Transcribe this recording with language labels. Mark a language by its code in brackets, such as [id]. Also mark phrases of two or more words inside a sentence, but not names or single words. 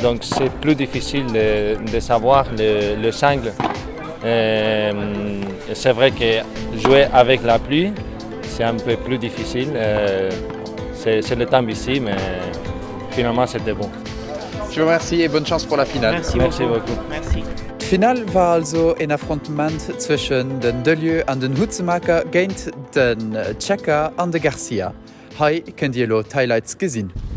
[fr] Donc c'est plus difficile de savoir le sangle. Et c'est vrai que jouer avec la pluie, c'est un peu plus difficile. C'est le temps ici, mais finalement c'était bon. Je vous remercie et bonne chance pour la finale. Merci beaucoup. Merci. [lb] Final war also en Affrontement zwischen den Delieu an den Hutzemaker géint den Chaka an de Garcia. Hei könnt ihr lo Highlights gesinn.